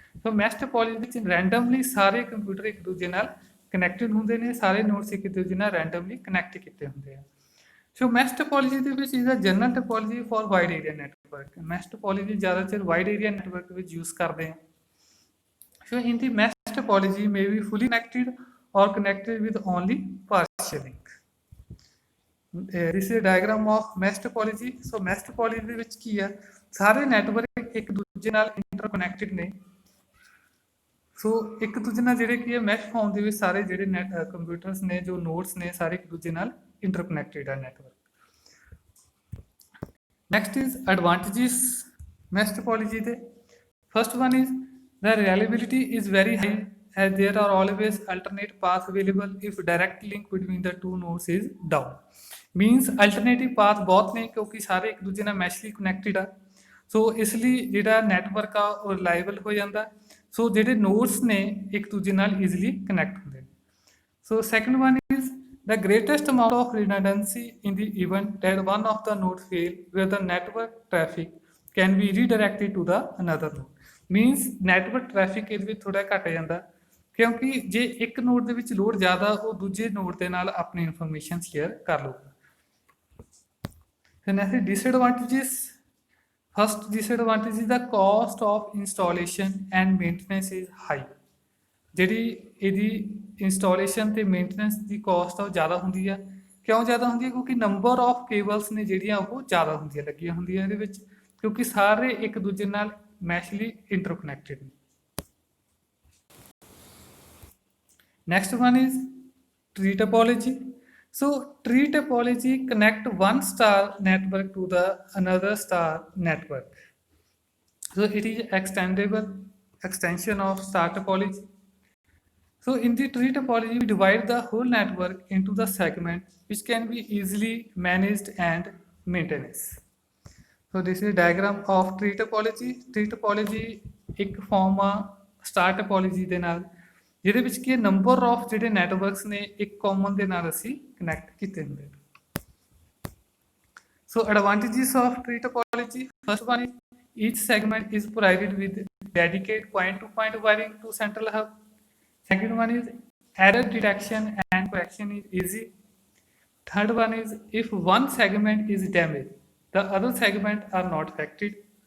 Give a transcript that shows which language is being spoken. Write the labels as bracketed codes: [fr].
[pa] so mesh topology ਵਿੱਚ randomly ਸਾਰੇ computer ਇੱਕ ਦੂਜੇ ਨਾਲ ਕਨੈਕਟਡ ਹੁੰਦੇ ਨੇ, ਸਾਰੇ ਨੋਡਸ ਇੱਕ ਦੂਜੇ ਨਾਲ randomly ਕਨੈਕਟ ਕੀਤੇ ਹੁੰਦੇ ਆ। [en] so mesh topology [pa] ਦੇ ਵਿੱਚ [en] is a general topology for wide area network। [pa] mesh topology ਜ਼ਿਆਦਾਤਰ wide area network ਵਿੱਚ ਯੂਜ਼ ਕਰਦੇ ਆ। [en] so in the mesh topology may be fully connected or connected with only partial link। this is a diagram of mesh topology। [pa] so mesh topology ਦੇ ਵਿੱਚ ਕੀ ਆ ਸਾਰੇ network ਇੱਕ ਦੂਜੇ ਨਾਲ ਇੰਟਰਕਨੈਕਟਡ ਨੇ। ਸੋ ਇੱਕ ਦੂਜੇ ਨਾਲ ਜਿਹੜੇ ਕੀ ਹੈ ਮੈਸ਼ ਫਾਰਮ ਦੇ ਵਿੱਚ ਸਾਰੇ ਜਿਹੜੇ ਕੰਪਿਊਟਰਸ ਨੇ ਜੋ ਨੋਡਸ ਨੇ ਸਾਰੇ ਇੱਕ ਦੂਜੇ ਨਾਲ ਇੰਟਰਕਨੈਕਟਡ ਆ network. [en] next is advantages [pa] mash topology ਦੇ। [en] First one is the reliability is very high as there are always alternate paths available if direct link between the two nodes is down। means alternative path [pa] ਬਹੁਤ ਨੇ ਕਿਉਂਕਿ ਸਾਰੇ ਇੱਕ ਦੂਜੇ ਨਾਲ ਮੈਸ਼ਲੀ connected ਆ। ਸੋ ਇਸ ਲਈ ਜਿਹੜਾ ਨੈਟਵਰਕ ਆ ਉਹ ਰਿਲਾਇਬਲ ਹੋ ਜਾਂਦਾ। ਸੋ ਜਿਹੜੇ ਨੋਡਸ ਨੇ ਇੱਕ ਦੂਜੇ ਨਾਲ ਈਜ਼ੀਲੀ ਕਨੈਕਟ ਹੁੰਦੇ ਨੇ। [en] So second one is the greatest amount of redundancy in the event that one of the node fail where the network traffic can be redirected to the another node। means network traffic [pa] ਇਹਦੇ ਵਿੱਚ ਥੋੜਾ ਘਟ ਜਾਂਦਾ ਕਿਉਂਕਿ ਜੇ ਇੱਕ node ਦੇ ਵਿੱਚ ਲੋਡ ਜ਼ਿਆਦਾ ਉਹ ਦੂਜੇ ਨੋਡ ਦੇ ਨਾਲ ਆਪਣੀ ਇਨਫੋਰਮੇਸ਼ਨ ਸ਼ੇਅਰ ਕਰ ਲਊਗਾ। [en] then next disadvantages। first disadvantage is the cost of installation and maintenance is high। [pa] ਜਿਹੜੀ ਇਹਦੀ ਇੰਸਟਾਲੇਸ਼ਨ ਤੇ ਮੇਨਟੇਨੈਂਸ ਦੀ ਕਾਸਟ ਆ ਉਹ ਜ਼ਿਆਦਾ ਹੁੰਦੀ ਆ। ਕਿਉਂ ਜ਼ਿਆਦਾ ਹੁੰਦੀ ਹੈ? ਕਿਉਂਕਿ [en] number of cables [pa] ਨੇ ਜਿਹੜੀਆਂ ਉਹ ਜ਼ਿਆਦਾ ਹੁੰਦੀਆਂ ਲੱਗੀਆਂ ਹੁੰਦੀਆਂ ਇਹਦੇ ਵਿੱਚ, ਕਿਉਂਕਿ ਸਾਰੇ ਇੱਕ ਦੂਜੇ ਨਾਲ ਮੈਸ਼ਲੀ ਇੰਟਰਕਨੈਕਟਡ ਨੇ। [en] Next one is tree topology। so tree topology connect one star network to the another star network। so it is extendable extension of star topology। so in the tree topology we divide the whole network into the segment which can be easily managed and maintained। so this is diagram of tree topology। tree topology [pa] ਇੱਕ farm ਆ [en] star topology ਦੇ ਨਾਲ [pa] ਜਿਹਦੇ ਵਿੱਚ ਕੀ number of ਜਿਹੜੇ networks ਨੇ ਇੱਕ common ਦੇ ਨਾਲ ਅਸੀਂ ਕਨੈਕਟ ਕੀਤੇ ਹੁੰਦੇ। [en] So advantages of tree topology. First one is each segment is provided with dedicated point-to-point wiring to central hub. Second one is error detection and correction is easy. Third one is if one segment is damaged, the other segment are not affected.